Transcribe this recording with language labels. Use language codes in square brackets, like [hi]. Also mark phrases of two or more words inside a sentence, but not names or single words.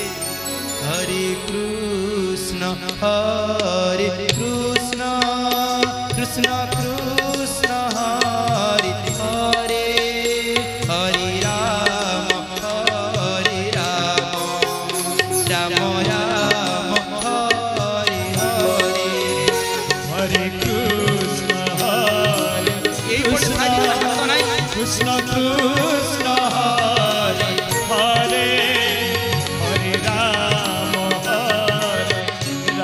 [sa] ହରେ କୃଷ୍ଣ ହରେ କୃଷ୍ଣ, କୃଷ୍ଣ କୃଷ୍ଣ ହରେ ହରେ, ହରେ ରାମ ହରେ ରାମ, ରାମ ରାମ ହରେ ହରେ, হরে কৃষ্ণ হরে কৃষ্ণ, কৃষ্ণ কৃষ্ণ হরে হরে, হরে রাম হরে